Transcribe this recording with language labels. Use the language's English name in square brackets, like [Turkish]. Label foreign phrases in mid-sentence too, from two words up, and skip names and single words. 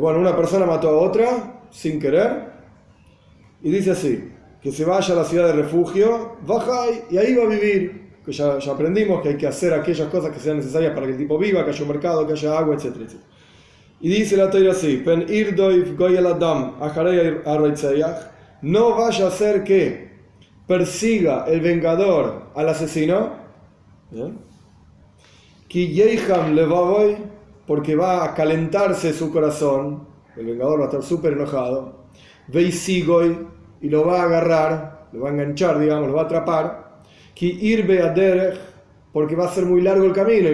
[Spanish] Una persona mató a otra sin querer y dice así, que se vaya a la ciudad de refugio, baja y ahí va a vivir. Que ya aprendimos que hay que hacer aquellas cosas que sean necesarias para que el tipo viva, que haya un mercado, que haya agua, etc. Y dice la Toira así, [Hebrew] פן ירדוף גואל הדם אחרי הרוצח, [Spanish] no vaya a ser que persiga el vengador al asesino, [Hebrew] כי יחם לבבו, [Spanish] porque va a calentarse su corazón, el vengador va a estar súper enojado, veisigoy, y lo va a agarrar, lo va a enganchar, digamos, lo va a atrapar, [Hebrew] כי ירבה הדרך, [Spanish] porque va a ser muy largo el camino.